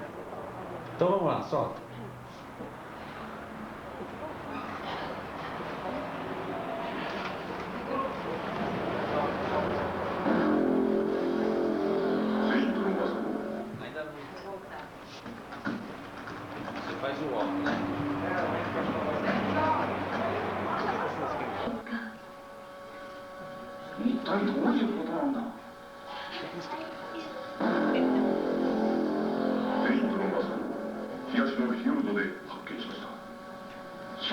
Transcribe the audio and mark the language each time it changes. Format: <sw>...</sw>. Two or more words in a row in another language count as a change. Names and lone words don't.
<pt>Então vamos lá, solta. Ainda não. Você faz o óculos, né?</pt> <ja>一体どういうことなんだ。ペイントのマスクを東のフィヨルドで発見しました。</ja>